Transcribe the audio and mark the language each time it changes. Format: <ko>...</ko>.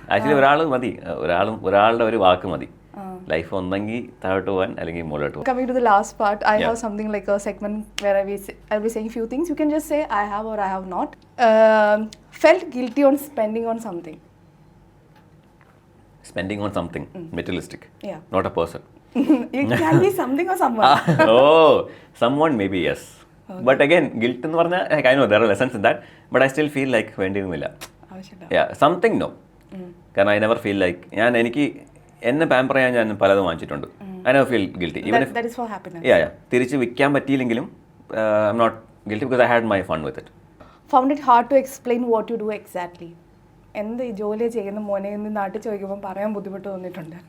<ml>Actually ഒരാൾ മതി, ഒരാളുടെ ഒരു വാക്ക് മതി. ലൈഫ് ഒന്നെങ്കിൽ താഴോട്ട് പോകാൻ അല്ലെങ്കിൽ മുകളിലോട്ട് പോകാൻ.</ml> <en>Coming to the last part, I have something like a segment where I'll be saying few things. You can just say I have or I have not. Felt guilty on spending on something. Spending on something materialistic. Yeah. Not a person. It can be something or someone. Oh, someone maybe yes. Okay. But again, guilt</en> <ml>എന്ന് പറഞ്ഞാൽ</ml> <en>like I know there are lessons in that, but I still feel like</en> <ml>വേണ്ടിയിരുന്നില്ല.</ml> <en>Yeah, something no.</en> <ml>കാരണം</ml> <en>I never feel like</en> <ml>എനിക്ക് എന്നെ pamper ചെയ്യാൻ ഞാൻ പലതും വാങ്ങിച്ചിട്ടുണ്ട്.</ml> <en>I never feel guilty. Even if that is for happiness. Yeah.</en> <ml>തിരിച്ച് വിൽക്കാൻ പറ്റിയില്ലെങ്കിലും</ml> <en>I'm not guilty because I had my fun with it. Found it hard to explain what you do exactly.</en> <ml>എന്ത് ഈ ജോലി ചെയ്യുന്ന മോനെ എന്ന് നാട്ടിൽ ചോദിക്കുമ്പോൾ പറയാൻ ബുദ്ധിമുട്ട് തോന്നിയിട്ടുണ്ട്.</ml>